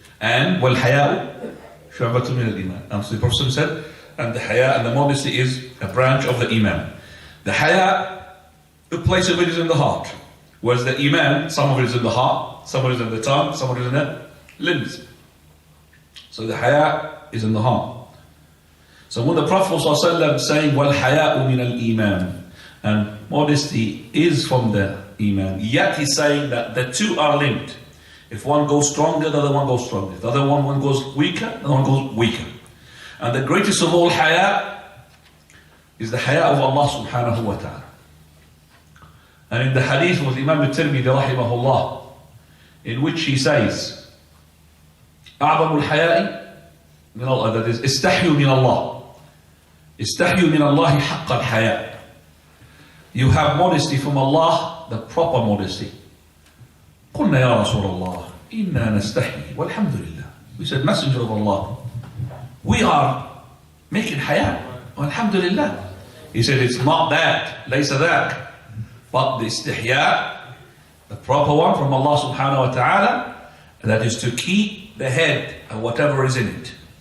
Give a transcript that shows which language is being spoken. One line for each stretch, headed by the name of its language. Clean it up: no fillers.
Arabic: And, وَالْحَيَاءُ شُعْبَةٌ مِنَ الْإِيمَانِ.
English: And so the Prophet said, and the haya and the modesty is a branch of the iman. The haya, the place of it is in the heart. Whereas the iman, some of it is in the heart, some of it is in the tongue, some of it is in the limbs. So the haya is in the heart. So when the Prophet ﷺ saying,
Arabic: وَالْحَيَاءُ مِنَ الْإِيمَانِ,
English: and modesty is from the iman, yet he's saying that the two are linked. If one goes stronger, the other one goes stronger. If the other one goes weaker, the other one goes weaker. And the greatest of all haya is the haya of Allah subhanahu wa ta'ala. And in the hadith with Imam al-Tirmidhi rahimahullah, in which he says,
Arabic: أعظم الحياء من Allah,
English: that is,
Arabic: استحيوا من الله. استحيوا من الله حق الحياء.
English: You have modesty from Allah, the proper modesty.
Arabic: قلنا يا رسول الله إنا نستحي والحمد لله.
English: We said, Messenger of Allah, we are making haya, walhamdulillah. He said, it's not that,
Arabic: ليس ذاك,
English: but the istihya, the proper one from Allah subhanahu wa ta'ala, that is to keep the head and whatever is in it.